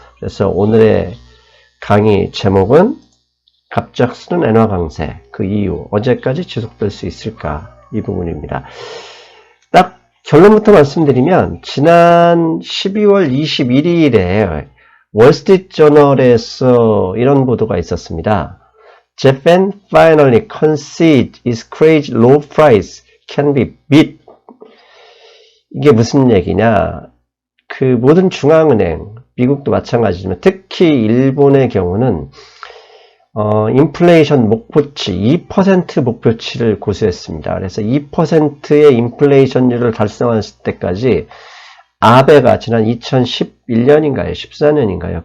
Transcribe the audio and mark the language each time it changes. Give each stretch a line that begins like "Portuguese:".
Korean: 그래서 오늘의 강의 제목은 갑작스러운 엔화 강세, 그 이유, 언제까지 지속될 수 있을까? 이 부분입니다. 딱 결론부터 말씀드리면 지난 12월 21일에 월스트리트저널에서 이런 보도가 있었습니다.
English: Japan finally concede its crazy low price can be beat.
Korean: 이게 무슨 얘기냐? 모든 중앙은행, 미국도 마찬가지지만 특히 일본의 경우는 인플레이션 목표치 2% 목표치를 고수했습니다. 그래서 2%의 인플레이션율을 달성했을 때까지 아베가 지난 2011년인가요? 14년인가요?